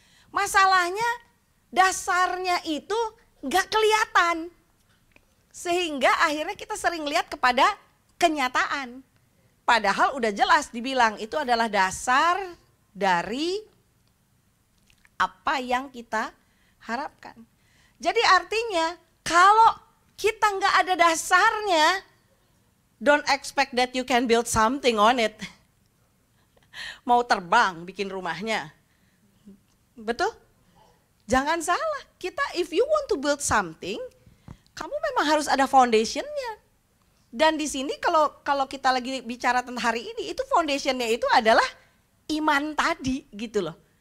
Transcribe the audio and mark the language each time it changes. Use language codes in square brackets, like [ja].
[id] Masalahnya dasarnya itu gak kelihatan. Sehingga akhirnya kita sering lihat kepada kenyataan. Padahal udah jelas dibilang itu adalah dasar dari apa yang kita harapkan. Jadi artinya kalau kita nggak ada dasarnya, [en] don't expect that you can build something on it. [id] Mau terbang bikin rumahnya. Betul? Jangan salah, kita [en] if you want to build something, [id] kamu memang harus ada foundationnya. Dan di sini kalau kita lagi bicara tentang hari ini, itu foundationnya itu adalah iman tadi gitu loh.